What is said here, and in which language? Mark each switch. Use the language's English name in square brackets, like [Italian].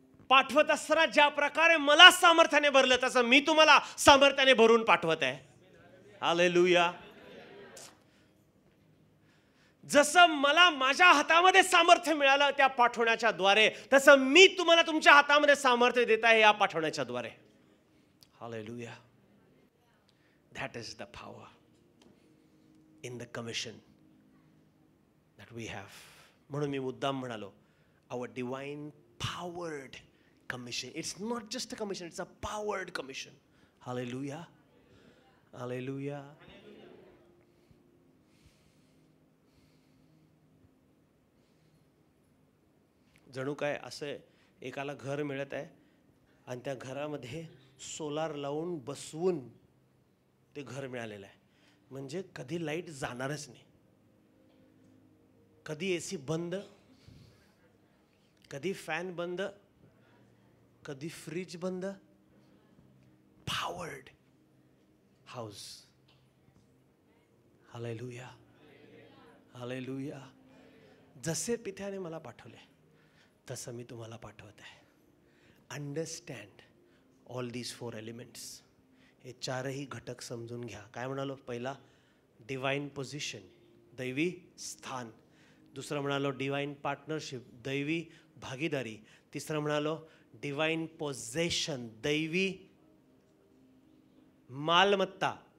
[Marathi] पाठवत असताना ज्या प्रकारे मला सामर्थ्याने भरलं तसं मी तुम्हाला सामर्थ्याने भरून पाठवत आहे. हालेलुया. जसं मला माझ्या हातामध्ये सामर्थ्य मिळालं त्या पाठवण्याच्या द्वारे, तसं मी तुम्हाला तुमच्या हातामध्ये सामर्थ्य देत आहे या पाठवण्याच्या द्वारे. Hallelujah. [English] That is the power in the commission that we have. म्हणून मी मुद्दाम म्हणालो, our divine powered commission. It's not just a commission, it's a powered commission. Hallelujah. Hallelujah. [Marathi] जणू काय असं एकाला घर मिळत आहे आणि त्या घरामध्ये सोलार लावून बसवून ते घर मिळालेलं आहे. म्हणजे कधी लाईट जाणारच नाही, कधी एसी बंद, कधी फॅन बंद, कधी फ्रीज बंद. [English] Powered house. [Marathi] हालेलुया. हालेलुया. जसे पित्याने मला पाठवले तसं मी तुम्हाला पाठवत आहे. [English] Understand all these 4 elements. [Marathi] हे 4ही घटक समजून घ्या. काय म्हणालो? पहिला डिवाइन पोझिशन, दैवी स्थान. दुसरं म्हणालो डिवाइन पार्टनरशिप, दैवी भागीदारी. तिसरं म्हणालो डिवाइन पोझेशन, दैवी मालमत्ता.